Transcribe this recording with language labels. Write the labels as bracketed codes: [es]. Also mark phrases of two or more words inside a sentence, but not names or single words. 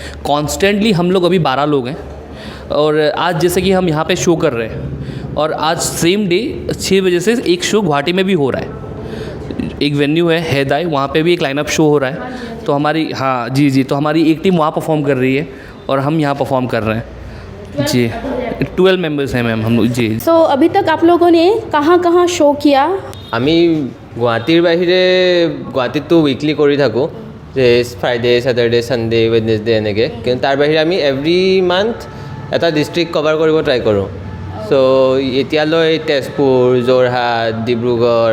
[hi] कॉन्स्टेंटली हम लोग अभी 12 लोग हैं और आज जैसे कि हम यहाँ पे शो कर रहे हैं और आज [en] same day [hi] 6 बजे से एक शो गुवाहाटी में भी हो रहा है। एक वेन्यू है हैदाई, वहाँ पे भी एक लाइनअप शो हो रहा है। तो हमारी, हाँ जी, तो हमारी एक टीम वहाँ परफॉर्म कर रही है और हम यहाँ परफॉर्म कर रहे हैं जी। 12 मेंबर्स हैं मैम हम लोग जी। सो अभी तक आप लोगों ने कहाँ कहाँ शो किया? [as] আমি গুৱাহাটীৰ বাহিৰে গুৱাহাটীততো উইকলি কৰি থাকোঁ, যে [en] Friday, Saturday, Sunday, Wednesday [as] এনেকৈ। কিন্তু তাৰ বাহিৰে আমি [en] every month [as] এটা [en] district cover [as] কৰিব ট্ৰাই কৰোঁ চ' এতিয়ালৈ তেজপুৰ যোৰহাট ডিব্ৰুগড়